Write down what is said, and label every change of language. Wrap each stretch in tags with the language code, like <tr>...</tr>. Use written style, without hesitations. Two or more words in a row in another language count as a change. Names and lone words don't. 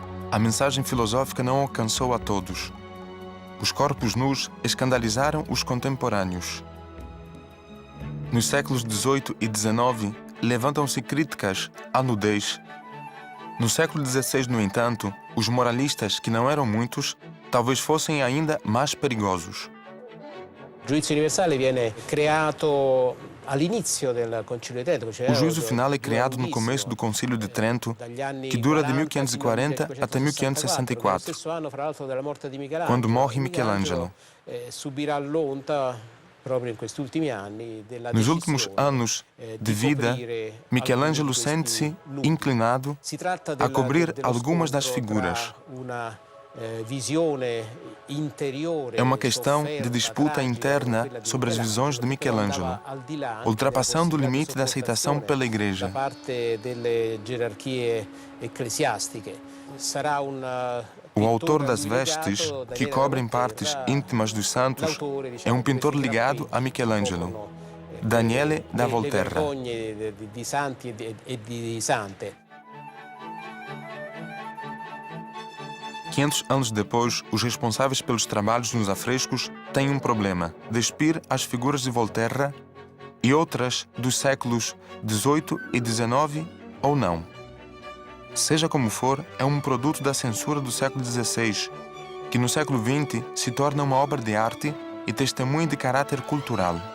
<pt>a mensagem filosófica não alcançou a todos. Os corpos nus escandalizaram os contemporâneos. Nos séculos XVIII e XIX, levantam-se críticas à nudez. No século XVI, no entanto, os moralistas, que não eram muitos, talvez fossem ainda mais perigosos.</pt> <it>Il giudizio universale viene creato all'inizio del Concilio di Trento.</it> <pt>O juízo final é criado no começo do Concílio de Trento, que dura de 1540 até 1564, quando morre Michelangelo.</pt> <it>Subirà l'onta proprio in questi ultimi anni della</it> <pt>Nos últimos</pt> <it>decisione</it> <pt>anos de vida,</pt> <it>coprire Michelangelo alcuni di questi</it> <pt>sente-se</pt> <it>nuclei.</it> <pt>inclinado</pt> <it>Si tratta</it> <pt>a cobrir</pt> <it>dello</it> <pt>algumas das</pt> <it>scontro</it> <pt>figuras.</pt> <it>tra una visione interiore</it> <pt>É uma questão de</pt> <it>sofferta,</it> <pt>disputa</pt> <it>tragica,</it> <pt>interna</pt> <it>quella di</it> <pt>sobre as visões de Michelangelo,</pt> <it>andava al di là</it> <pt>ultrapassando o</pt> <it>della</it> <pt>limite da aceitação</pt> <it>sopportazione</it> <pt>pela Igreja.</pt> <it>da parte delle gerarchie ecclesiastiche. Sarà un</it> <pt>O autor das vestes, que cobrem partes íntimas dos santos, é um pintor ligado a Michelangelo, Daniele da</pt> <it>le</it> <pt>Volterra.</pt> <it>vergogne di santi e di sante.</it> <pt>500 anos depois, os responsáveis pelos trabalhos nos afrescos têm um problema: despir as figuras de Volterra e outras dos séculos XVIII e XIX ou não. Seja como for, é um produto da censura do século XVI, que no século XX se torna uma obra de arte e testemunho de caráter cultural.</pt>